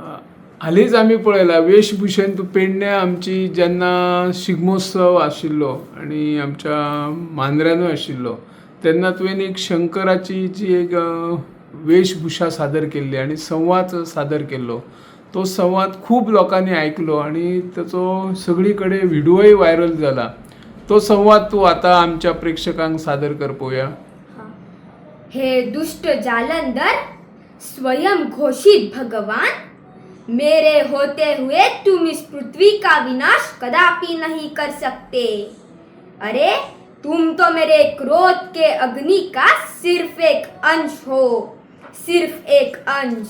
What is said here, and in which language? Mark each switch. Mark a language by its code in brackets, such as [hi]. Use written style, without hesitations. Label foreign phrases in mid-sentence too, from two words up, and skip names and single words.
[kok] हालींच आमी पळयला वेशभूषेन तूं पेडण्या आमची जेन्ना शिगमोत्सव आशिल्लो आणि आमच्या मांद्र्यानूय आशिल्लो तेन्ना तुवें एक शंकराची जी एक वेशभूषा सादर केल्ली आणि संवाद सादर केल्लो. तो संवाद खूब लोकांनी आयकलो आणि ताचो सगळी कडेन व्हिडिओय व्हायरल जाला. तो संवाद तूं आतां आमच्या प्रेक्षकांक सादर कर पळोवया. [hi] हे दुष्ट जालंधर, स्वयं घोषित भगवान, मेरे होते हुए तुम इस पृथ्वी का विनाश कदापि नहीं कर सकते. अरे तुम तो मेरे क्रोध के अग्नि का सिर्फ एक अंश हो, सिर्फ एक अंश.